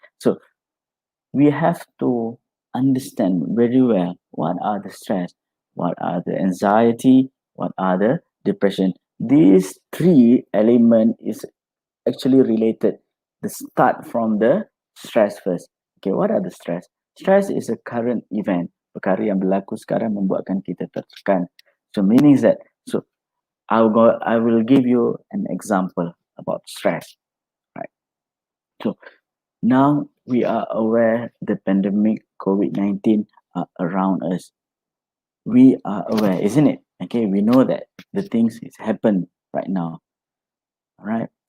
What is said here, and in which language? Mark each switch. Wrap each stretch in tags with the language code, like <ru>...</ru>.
<en>So we have to understand very well what are the stress, what are the anxiety, what are the depression. These three elements is actually related. start from the stress first. Okay, what are the stress? Stress is a current event,</en> <ms>perkara yang berlaku sekarang membuatkan kita tertekan.</ms> <en>So meaning that, so I will give you an example about stress. Right. So now we are aware the pandemic COVID-19 are around us. We are aware, isn't it? Okay, we know that the things is happen right now. All right.</en>